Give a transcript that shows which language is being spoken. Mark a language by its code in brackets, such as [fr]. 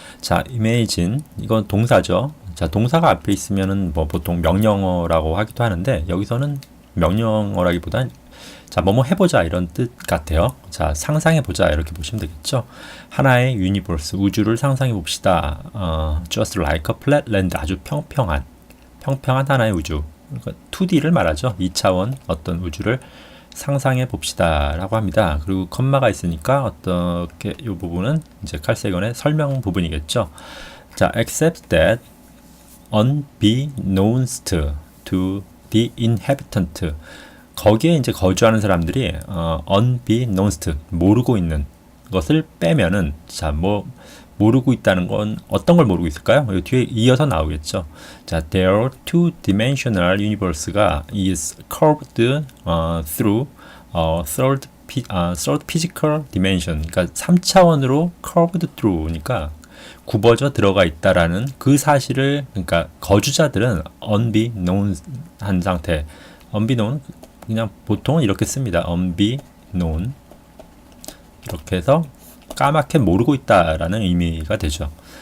[ko] 자, imagine 이건 동사죠. 자, 동사가 앞에 있으면은 뭐 보통 명령어라고 하기도 하는데 여기서는 명령어라기보단 자, 뭐뭐 해보자 이런 뜻 같아요. 자, 상상해보자 이렇게 보시면 되겠죠. 하나의 유니버스 우주를 상상해 봅시다. [en] Just like a flat land [ko] 아주 평평한 하나의 우주. 그러니까 2D를 말하죠. 2차원 어떤 우주를 상상해 봅시다 라고 합니다. 그리고 컴마가 있으니까 어떻게 이 부분은 이제 칼세건의 설명 부분이겠죠. 자, [en] except that unbeknownst to the inhabitant [ko] 거기에 이제 거주하는 사람들이 unbeknownst 모르고 있는 것을 빼면은 자, 뭐 모르고 있다는 건 어떤 걸 모르고 있을까요? 이 뒤에 이어서 나오겠죠. [en] 자, their two-dimensional universe가 is curved through third physical dimension. [ko] 그러니까 3차원으로 [en] curved through [ko] 니까 굽어져 들어가 있다라는 그 사실을 그러니까 거주자들은 unbeknown 한 상태. unbeknown 그냥 보통은 이렇게 씁니다. unbeknown 이렇게 해서 까맣게 모르고 있다라는 의미가 되죠.